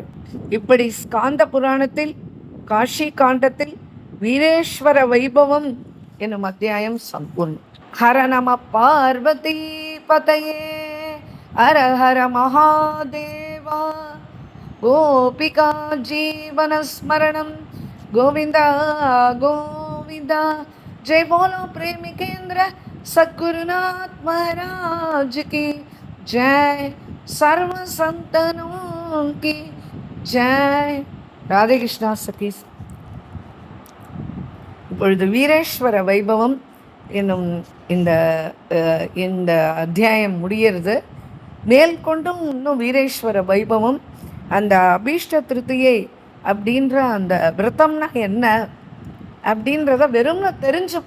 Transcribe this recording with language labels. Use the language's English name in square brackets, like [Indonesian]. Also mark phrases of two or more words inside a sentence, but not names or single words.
[Tamil] இப்படி ஸ்காந்த புராணத்தில் காஷி காண்டத்தில் வீரேஸ்வர வைபவம் என்னும் அத்தியாயம் சம்பூர்ணம். [Sanskrit] हर नम पार्वती पतये, हर हर महादेवा. गोपिका जीवनस्मरणम् गोविन्दा गोविन्दा. [Hindi] जय बोलो प्रेमिकेंद्र सद्गुरुनाथ महाराज की जय, सर्व संतनों की जय. [Tamil] ராதே கிருஷ்ணா சதீஷ். இப்பொழுது வீரேஸ்வர வைபவம் என்னும் இந்த அத்தியாயம் முடிகிறது. மேற்கொண்டும் இன்னும் வீரேஸ்வர வைபவம், அந்த அபீஷ்ட திருத்தியை அப்படின்ற அந்த விரதம்னா என்ன அப்படின்றத வெறும்னு தெரிஞ்சுப்போம்.